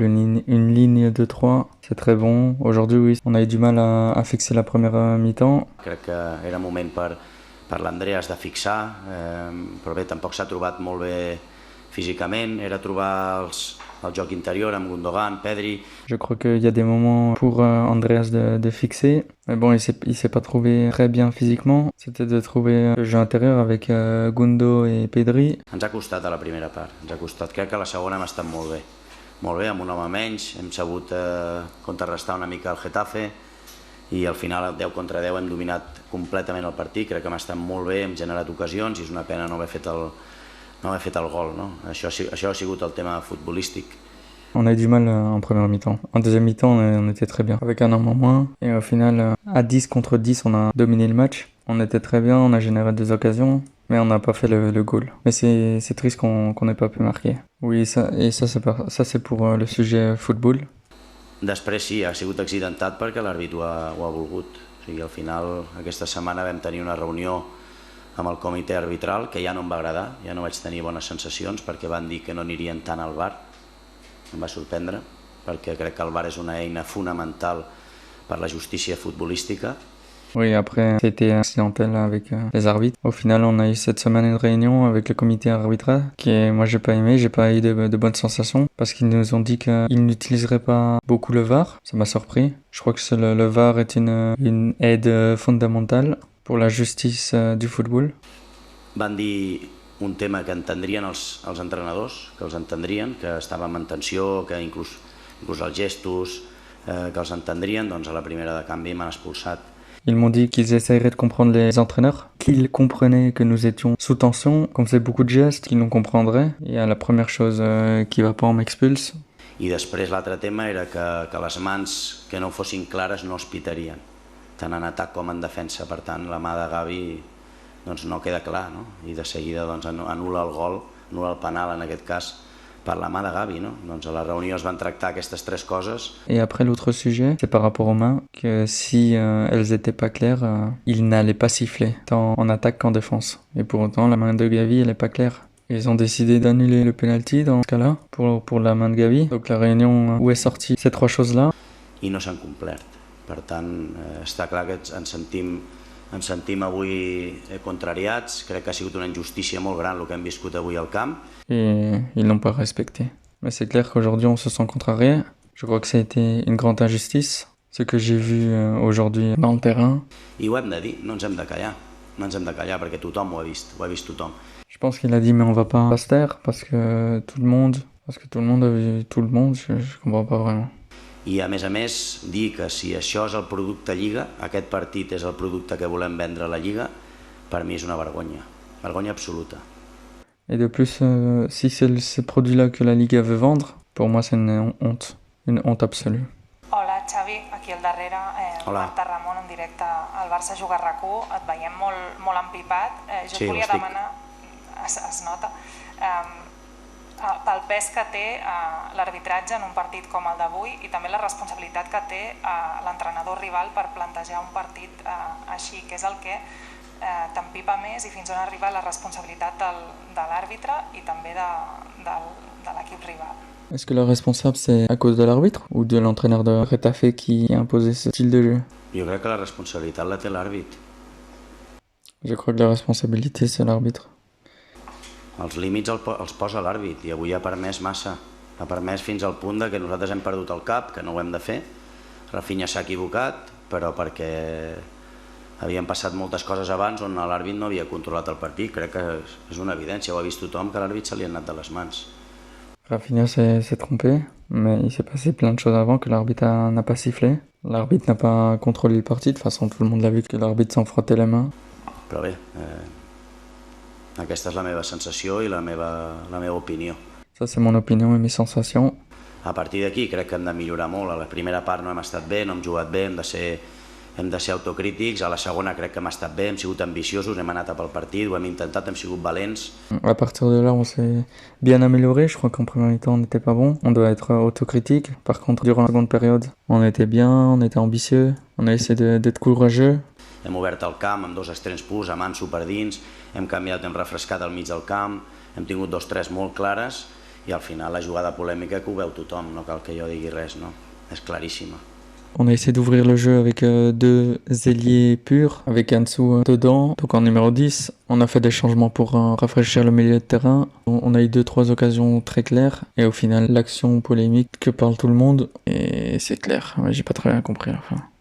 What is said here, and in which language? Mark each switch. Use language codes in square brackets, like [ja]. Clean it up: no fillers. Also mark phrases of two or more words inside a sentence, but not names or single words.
[fr] Une ligne de 3, c'est très bon. Aujourd'hui, oui, on a eu du mal à fixer la première mi-temps. [ca] Crec que era moment per l'Andreas de fixar, però bé, tampoc s'ha trobat molt bé físicament. Era trobar el joc interior amb Gundogan, Pedri. [fr] Je crois qu'il y a des moments pour Andreas de fixer. Mais bon, il s'est pas trouvé très bien physiquement. C'était de trouver le jeu intérieur avec Gundo et Pedri. [ca] Ens ha costat a la primera part, ens ha costat. Crec que a la segona hem estat molt bé. Molt bé, amb un home menys, hem sabut contrarrestar una mica el Getafe i al final, 10 contra 10, hem dominat completament el partit. Crec que hem estat molt bé, hem generat ocasions i és una pena no haver fet el gol. No? Això ha sigut el tema futbolístic. [fr] On a eu du mal en première mi-temps. En deuxième mi-temps, on était très bien. Avec un homme en moins. Et au final, à 10 contre 10, on a dominé le match. On était très bien, on a généré des occasions, mais on n'a pas fait le goal. Mais c'est triste qu'on n'ait pas pu marquer. Oui, ça c'est pour le sujet football. [ca] Després sí, ha sigut accidentat perquè l'àrbit ho ha volgut. O sigui, al final, aquesta setmana vam tenir una reunió amb el comitè arbitral que ja no em va agradar, ja no vaig tenir bones sensacions perquè van dir que no anirien tant al VAR. Em va sorprendre perquè crec que el VAR és una eina fonamental per la justícia futbolística [fr] Oui, après, c'était accidentel avec les arbitres. Au final, on a eu cette semaine une réunion avec le comité arbitral moi, j'ai pas aimé, j'ai pas eu de bonnes sensations parce qu'ils nous ont dit qu'ils n'utiliseraient pas beaucoup le VAR. Ça m'a surpris. Je crois que le VAR est une aide fondamentale pour la justice du football. [ca] Van dir un tema que entendrien els entrenadors, que els entendrien, que estàvem en tensió, que inclús els gestos, que els entendrien, doncs a la primera de canvi m'han expulsat. [fr] Ils m'ont dit qu'ils essaieraient de comprendre les entraîneurs, qu'ils comprenaient que nous étions sous tension, qu'on faisait beaucoup de gestes, qu'ils nous comprendraient. Et à la première chose qui va pas, on m'expulse. [ca] I després l'altre tema era que les mans que no fossin clares no es pitarien, tant en atac com en defensa. Per tant, la mà de Gavi doncs, no queda clar, no? I de seguida doncs, anul·la el gol, anul·la el penal en aquest cas, [fr] par la main de Gavi, no? Donc à la réunion, on va [ca] tractar aquestes tres coses. [fr] Et après, l'autre sujet, c'est par rapport aux mains, que si elles étaient pas claires, ils n'allaient pas siffler, tant en attaque qu'en défense. Et pour autant, la main de Gavi, elle est pas claire. Ils ont décidé d'annuler le penalty dans ce cas-là, pour la main de Gavi. Donc la réunion où est sortie ces trois choses-là. [ca] I no s'han complert. Per tant, està clar que ens sentim avui contrariats. Crec que ha sigut una injustícia molt gran el que hem viscut avui al camp. [fr] Et ils l'ont pas respecté. Mais c'est clair qu'aujourd'hui on se sent contrarié. Je crois que ça a été une grande injustice, ce que j'ai vu aujourd'hui dans le terrain. [ca] I ho hem de dir, no ens hem de callar. No ens hem de callar perquè tothom ho ha vist tothom. [fr] Je pense qu'il a dit mais on va pas se taire parce que tout le monde a vu tout le monde, je comprends pas vraiment. [ca] I a més, dir que si això és el producte Lliga, aquest partit és el producte que volem vendre a la Lliga, per mi és una vergonya absoluta. [fr] Et de plus, si c'est ce produit-là que la Liga veut vendre, pour moi c'est une honte absolue. [ca] Hola Xavi, aquí al darrere, Marta Ramon en directe al Barça Juga RAC1, et veiem molt empipat. Jo sí, et volia demanar, es nota, pel pes que té l'arbitratge en un partit com el d'avui i també la responsabilitat que té l'entrenador rival per plantejar un partit així, que és el que t'empipa més i fins on arriba la responsabilitat de l'àrbitre i també de l'equip rival. [fr] Est-ce que le responsable c'est à cause de l'arbitre ou de l'entraîneur de Getafe qui a imposé ce style de jeu? [ca] Jo crec que la responsabilitat la té l'àrbit. [fr] Je crois que la responsabilité c'est l'arbitre. [ca] Els límits els posa l'àrbit i avui ha permès massa. Ha permès fins al punt que nosaltres hem perdut el cap, que no ho hem de fer. Rafinha s'ha equivocat, però perquè havien passat moltes coses abans on l'àrbit no havia controlat el partit. Crec que és una evidència, ho ha vist tothom, que l'àrbit se li ha anat de les mans. [fr] Rafinha s'est trompé, mais il s'est passé plein de choses avant que l'arbitre n'a pas sifflé. L'arbitre n'a pas contrôlé le parti, de toute façon tout le monde l'a vu que l'arbitre s'en frottait les mains. [ca] Però bé, aquesta és la meva sensació i la meva opinió. [fr] Ça c'est mon opinion et mes sensations. [ca] A partir d'aquí crec que hem de millorar molt. A la primera part no hem estat bé, no hem jugat bé, hem de ser autocrítics. A la segona crec que hem estat bé, hem sigut ambiciosos, hem anat a pel partit, ho hem intentat, hem sigut valents. [fr] À partir de là, on s'est bien amélioré. Je crois qu'en première mi-temps, on n'était pas bon. On doit être autocritique. Par contre, durant la seconde période, on était bien, on était ambitieux, on a essayé d'être courageux. [ca] Hem obert el camp amb dos extrems purs, amb Ansu per dins, hem canviat, hem refrescat al mig del camp, hem tingut 2-3 molt clares i al final la jugada polèmica que ho veu tothom, no cal que jo digui res, no? És claríssima. [fr] On a essayé d'ouvrir le jeu avec deux ailiers purs, avec Ansu dedans, donc en numéro 10. On a fait des changements pour rafraîchir le milieu de terrain. On a eu 2-3 occasions très claires. Et au final, l'action polémique que parle tout le monde. Et c'est clair, j'ai pas très bien compris à la fin.